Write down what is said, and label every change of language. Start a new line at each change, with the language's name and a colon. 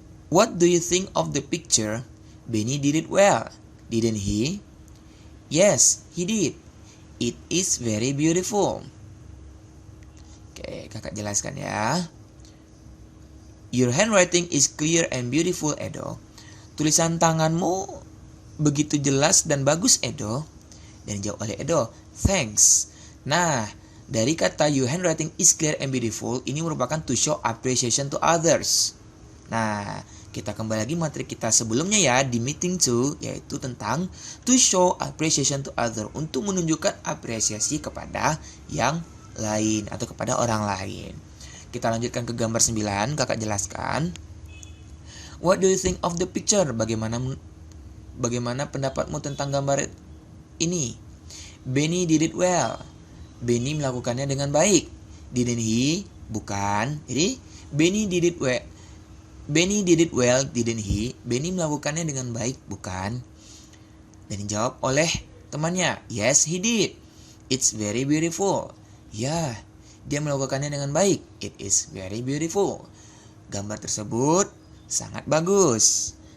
English: What do you think of the picture? Benny did it well, didn't he? Yes, he did. It is very beautiful.
Indonesian: Oke, kakak jelaskan ya.
English: Your handwriting is clear and beautiful, Edo.
Indonesian: Tulisan tanganmu begitu jelas dan bagus, Edo. Dan dijawab oleh Edo, thanks. Nah, dari kata
English: your handwriting is clear and beautiful,
Indonesian: ini merupakan
English: to show appreciation to others.
Indonesian: Nah, kita kembali lagi materi kita sebelumnya ya, di meeting 2, yaitu tentang
English: to show appreciation to others,
Indonesian: untuk menunjukkan apresiasi kepada yang lain atau kepada orang lain. Kita lanjutkan ke gambar 9, kakak jelaskan.
English: What do you think of the picture?
Indonesian: Bagaimana pendapatmu tentang gambar ini?
English: Benny did it well.
Indonesian: Benny melakukannya dengan baik.
English: Didn't he?
Indonesian: Bukan. Jadi
English: Benny did it well. Benny did it well, didn't he?
Indonesian: Benny melakukannya dengan baik, bukan? Dan dijawab oleh temannya,
English: yes, he did. It's very beautiful.
Indonesian: Ya, dia melakukannya dengan baik.
English: It is very beautiful.
Indonesian: Gambar tersebut sangat bagus.